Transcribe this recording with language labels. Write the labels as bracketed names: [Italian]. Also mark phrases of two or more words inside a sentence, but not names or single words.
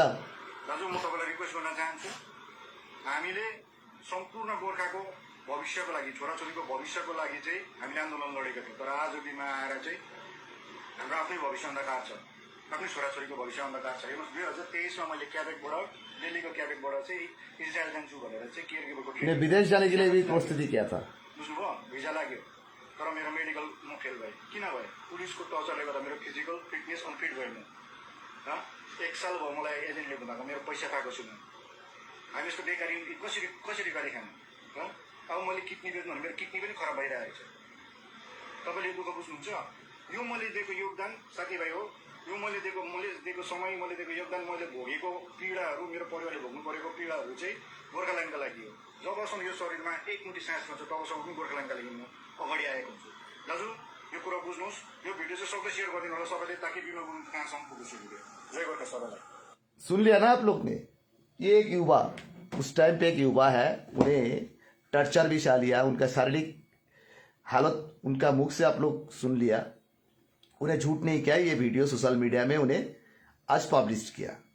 [Nepali] दाजु, म तपाईँलाई रिक्वेस्ट गर्न चाहन्छु, हामीले सम्पूर्ण गोर्खाको भविष्यको लागि, छोराछोरीको भविष्यको लागि चाहिँ हामीले आन्दोलन लडेका थियौँ। तर आज दिनमा आएर चाहिँ हाम्रो आफ्नै भविष्य अन्धकार छ, आफ्नै छोराछोरीको भविष्य अन्धकार छ। हेर्नुहोस्, 2023मा मैले क्याबेकबाट, दिल्लीको क्याबेकबाट चाहिँ इजरायल जान्छु भनेर चाहिँ केयरगिभरको [Hindi] उन्हें विदेश जाने के लिए भी प्रस्तुति किया था। [Nepali] बुझ्नुभयो? भिजा लाग्यो, तर मेरो मेडिकल म फेल भएँ। किन भएँ? पुलिसको टर्चरले गर्दा मेरो [English] physical fitness unfit [Nepali] भयो। म 1 साल भयो मलाई एजेन्टले घुमाएको, मेरो पैसा पाएको छु म। हामी यस्तो बेकारी कसरी गाडी खाने? अब मैले किडनी बेच्नु भने मेरो किडनी पनि खराब भइरहेको छ। तपाईँले दुःख बुझ्नुहुन्छ? यो मैले दिएको योगदान साथीभाइ हो, यो मैले दिएको समय, मैले दिएको योगदान, मैले भोगेको पीडाहरू, मेरो परिवारले भोग्नु परेको पीडाहरू चाहिँ गोर्खाल्यान्डका लागि हो। जबसम्म यो शरीरमा एक मुठी सास छ तबसम्म पनि गोर्खाल्यान्डका लागि म अगाडि आएको हुन्छु। दाजु, यो कुरा बुझ्नुहोस्, यो भिडियो चाहिँ सबैले सेयर गरिदिनु होला सबैले, ताकि विनोद गुरुङ कहाँसम्म पुगोस् यो भिडियो। जय गोर्खा सबैलाई। [Hindi] सुन लिया ना आप लोग ने, ये एक युवा, उस टाइम पे एक युवा है, उन्हें टर्चर भी सहा लिया, उनका शारीरिक हालत उनका मुख से आप लोग सुन लिया। उन्हें झूठ नहीं किया, ये वीडियो [English] social media [Hindi] में उन्हें आज पब्लिश किया।